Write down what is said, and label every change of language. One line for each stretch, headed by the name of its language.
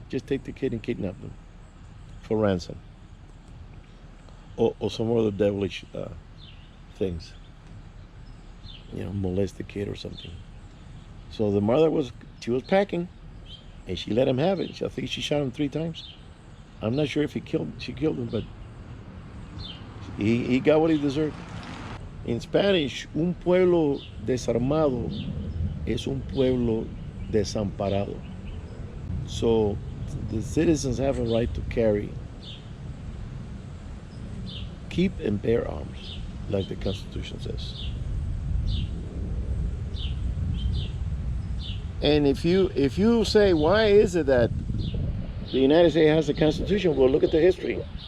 English: Just take the kid and kidnap them for ransom. Or some other devilish things. You know, molest the kid or something. So the mother was packing, and she let him have it. I think she shot him 3 times. I'm not sure if she killed him, but he got what he deserved. In Spanish,
Spanish: un pueblo desarmado es un pueblo desamparado.
English: So the citizens have a right to carry, keep and bear arms, like the Constitution says. And if you say, why is it that the United States has a Constitution? Well, look at the history.